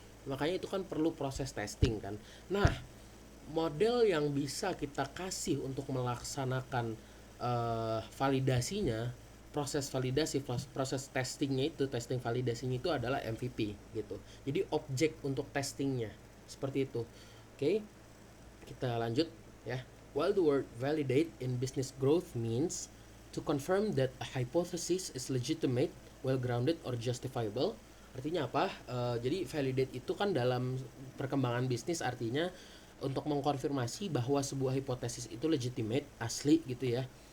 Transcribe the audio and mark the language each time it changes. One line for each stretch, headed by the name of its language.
Indonesian: Makanya itu kan perlu proses testing kan. Nah, model yang bisa kita kasih untuk melaksanakan validasinya, proses testingnya itu, testing validasinya itu adalah MVP gitu. Jadi objek untuk testingnya seperti itu. Oke, kita lanjut ya.
English: While the word validate in business growth means to confirm that a hypothesis is legitimate, well grounded or justifiable.
Indonesian: Artinya apa? Jadi validate itu kan dalam perkembangan bisnis artinya untuk mengkonfirmasi bahwa sebuah hipotesis itu legitimate, asli gitu ya.